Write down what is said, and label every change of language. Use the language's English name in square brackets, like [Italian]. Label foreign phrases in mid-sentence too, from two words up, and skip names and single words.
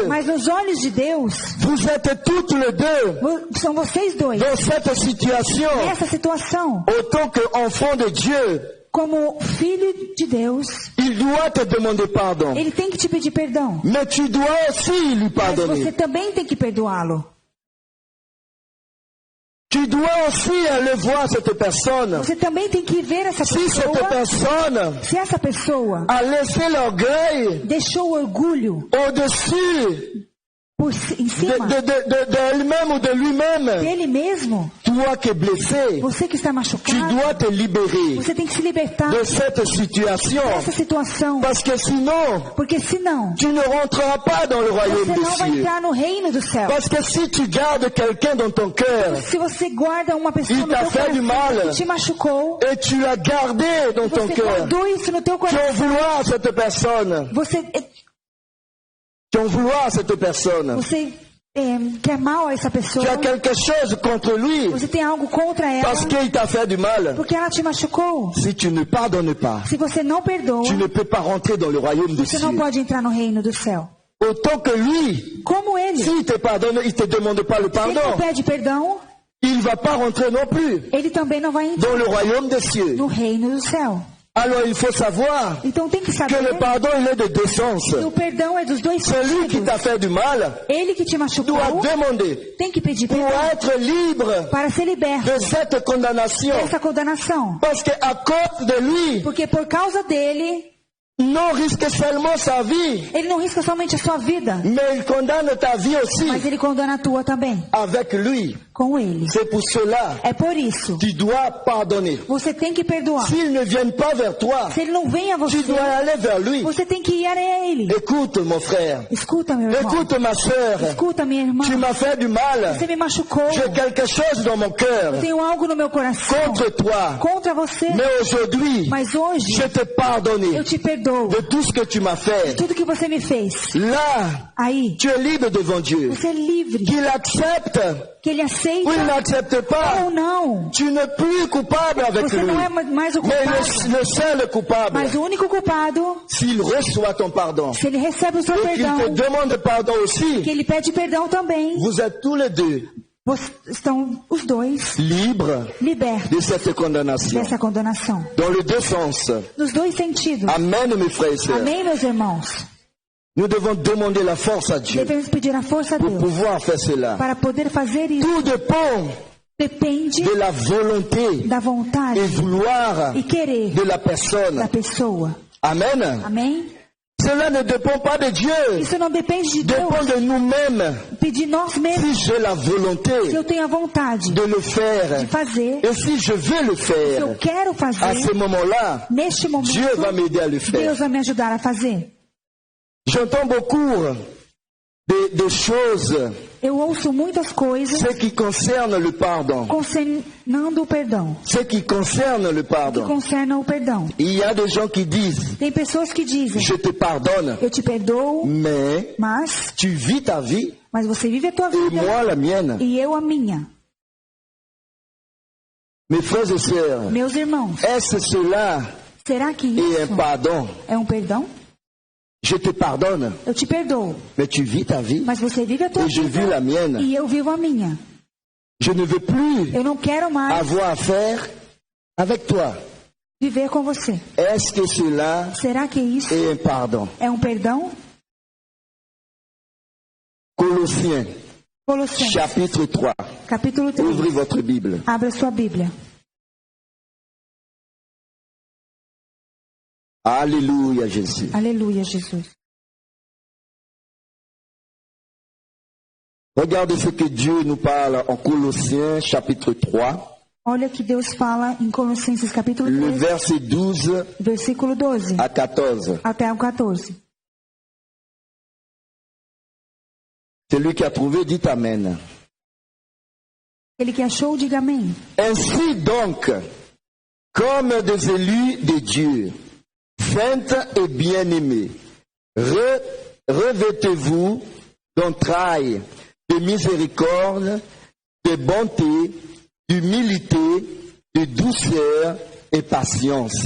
[Portuguese] Mas nos olhos de Deus, [French] vous êtes toutes les deux [Portuguese] são vocês dois. [French] dans cette situation. [Portuguese] Nessa situação, [French] Autant qu'enfant de Dieu, [Portuguese] como filho de Deus, [French] il doit te demander pardon. [Portuguese] ele tem que te pedir perdão. [French] Mais tu dois aussi lui [Portuguese] Mas [French] pardonner. [Portuguese] você também tem que perdoá-lo. [French] Tu dois aussi aller voir cette personne. [Portuguese] Você também tem que ver essa [French] Si cette [Portuguese] pessoa. [French] personne [Portuguese] Se essa pessoa [French] a laissé l'orgueil [Portuguese] deixou o orgulho [French] au-dessus [Portuguese] em cima [French] d'elle-même ou de lui-même, [Portuguese] dele mesmo, [French] toi qui es blessé, [Portuguese] você que está [French] tu [Portuguese] machucado, [French] dois te libérer [Portuguese] você tem que se libertar [French] de cette situation. [Portuguese] dessa situação. [French] Parce que sinon, [Portuguese] Porque senão, [French] tu ne rentreras pas dans le royaume [Portuguese] você [French] des [Portuguese] não vai [French] cieux. [Portuguese] entrar no reino do céu. [French] Parce que si tu gardes quelqu'un dans ton cœur [Portuguese] Se você guarda uma pessoa [French] Il [Portuguese] no [French] t'a [Portuguese] teu [French] fait du [Portuguese] coração [French] mal. [Portuguese] que te machucou, [French] et tu l'as gardé dans ton [Portuguese] você [French] cœur, [Portuguese] guardou isso no teu [French] tu en [Portuguese] coração, [French] vouloir à cette personne, [Portuguese] você quer mal a essa pessoa, [French] tu as quelque chose contre lui [Portuguese] você tem algo contra ela, [French] parce qu'il t'a fait du mal. [Portuguese] porque ela te machucou. [French] Si tu ne pardonnes pas, [Portuguese] Se você não perdoa, [French] tu ne peux pas rentrer dans le royaume des [Portuguese] você não [French] cieux. [Portuguese] pode entrar no reino do céu. [French] Autant que lui, [Portuguese] Como ele, [French] s'il te pardonne, il te demande pas le [Portuguese] se ele não [French] pardon, [Portuguese] pede perdão, [French] il va pas rentrer non plus [Portuguese] ele também não vai entrar [French] dans le royaume des cieux. [Portuguese] no reino do céu. [French] Alors il faut savoir [Portuguese] Então tem que [French] que [Portuguese] saber [French] le pardon il est de deux sens. [Portuguese] que o perdão é dos dois [French] Celui qui [Portuguese] sentidos. [French] t'a fait du mal [Portuguese] Ele que te machucou [French] doit demander [Portuguese] tem que pedir [French] pour [Portuguese] perdão [French] être libre [Portuguese] para ser liberto [French] de cette condamnation. [Portuguese] dessa condenação. [French] Parce qu'à cause de lui, [Portuguese] Porque por causa dele, [French] non risque seulement sa vie, [Portuguese] Ele não risca somente a sua vida, [French] mais il condamne ta vie aussi [Portuguese] mas Ele condena a tua também, [French] avec lui. [Portuguese] com Ele. [French] C'est pour cela [Portuguese] É por isso, [French] que tu dois pardonner. [Portuguese] você tem que perdoar. [French] S'il ne vient pas vers toi, [Portuguese] Se Ele não vem a [French] tu [Portuguese] você, [French] dois aller vers lui. [Portuguese] você tem que ir a Ele. [French] Écoute mon frère, [Portuguese] Escuta, meu irmão. [French] écoute ma soeur, [Portuguese] Escuta, minha irmã. [French] tu m'as fait du mal. [Portuguese] Você me machucou. [French] J'ai quelque chose dans mon cœur [Portuguese] Eu tenho algo no meu coração [French] contre toi. [Portuguese] contra você. [French] Mais aujourd'hui, [Portuguese] Mas hoje, [French] je te pardonne [Portuguese] eu te perdoo [French] de tout ce que tu m'as fait. [Portuguese] tudo que você me fez. [French] Là, [Portuguese] Aí, [French] tu es libre devant Dieu. [Portuguese] você é livre. [French] Qu'il accepte [Portuguese] Que Ele aceita [French] ou il n'accepte pas. [Portuguese] ou não. [French] Tu n'es plus coupable avec [Portuguese] Você [French] lui. [Portuguese] não é mais o [French] Mais [Portuguese] culpado. [French] le seul coupable, [Portuguese] Mas o único culpado, [French] s'il reçoit ton pardon [Portuguese] se ele recebe o seu [French] et qu'il te [Portuguese] perdão, [French] demande pardon [Portuguese] que [French] aussi, [Portuguese] ele pede perdão também, [French] vous êtes tous les deux [Portuguese] estão os dois [French] libres [Portuguese] libertos [French] de cette condamnation. [Portuguese] dessa condenação. [French] Dans les deux sens. [Portuguese] Nos dois sentidos. [French] Amen, mes frères et sœurs. [Portuguese] Amém, meus irmãos? [French] Nous devons demander la force à Dieu [Portuguese] Devemos pedir a força a [French] pour [Portuguese] Deus [French] pouvoir faire cela. [Portuguese] para poder fazer isso. [French] Tout dépend [Portuguese] Depende [French] de la volonté [Portuguese] da vontade [French] et vouloir [Portuguese] e querer [French] de la personne. [Portuguese] da pessoa. [French] Amen. [Portuguese] Amém? [French] Cela ne dépend pas de Dieu. [Portuguese] Isso não depende de Deus, [French] Dépend de nous-mêmes. [Portuguese] de nós mesmos. [French] Si j'ai la volonté [Portuguese] Se eu tenho a vontade [French] de le faire [Portuguese] de fazer, [French] et si je veux le [Portuguese] se eu [French] faire, [Portuguese] quero [French] à ce [Portuguese] fazer, [French] moment-là, [Portuguese] neste momento, [French] Dieu va m'aider à le faire. [Portuguese] Deus vai me ajudar a fazer. [French] J'entends beaucoup de choses, [Portuguese] Eu ouço muitas coisas [French] ce qui concerne le pardon. [Portuguese] concernando o perdão. [French] Ce qui concerne le [Portuguese] Que [French] pardon. [Portuguese] concernam o perdão. [French] Il y a des gens qui disent, [Portuguese] Tem pessoas que dizem, [French] je te pardonne, [Portuguese] eu te perdoo, [French] mais [Portuguese] mas [French] tu vis ta vie [Portuguese] você vive a tua [French] et [Portuguese] vida [French] moi la mienne. [Portuguese] e eu a minha. [French] Mes frères et sœurs, [Portuguese] Meus irmãos, [French] est-ce cela [Portuguese] será que [French] est un [Portuguese] isso [French] pardon? [Portuguese] é um perdão? [French] Je te pardonne, [Portuguese] Eu te perdoo, [French] mais tu vis ta vie [Portuguese] mas você vive a tua [French] et je vis la [Portuguese] vida [French] mienne. [Portuguese] e eu vivo a minha. [French] Je ne veux plus [Portuguese] Eu não quero mais [French] avoir affaire avec toi. [Portuguese] viver com você. [French] Est-ce que cela [Portuguese] Será que isso [French] est un pardon? [Portuguese] é um perdão? [French] Colossiens, [Portuguese] Colossenses, [French] chapitre 3. [Portuguese] capítulo 3. [French] Ouvrez votre Bible. [Portuguese] Abra sua Bíblia. [French] Alléluia Jésus. [Portuguese] Aleluia, Jesus. [French] Regardez ce que Dieu nous parle en Colossiens chapitre 3, [Portuguese] Olha que Deus fala em Colossenses capítulo [French] le [Portuguese] 3, [French] verset 12 [Portuguese] versículo 12 [French] à 14. [Portuguese] até o 14. [French] Celui qui a trouvé dit Amen. [Portuguese] Ele que achou, diga amém. [French] Ainsi donc, comme des élus de Dieu, saints et bien-aimés, revêtez-vous d'entrailles, de miséricorde, de bonté, d'humilité, de douceur et patience.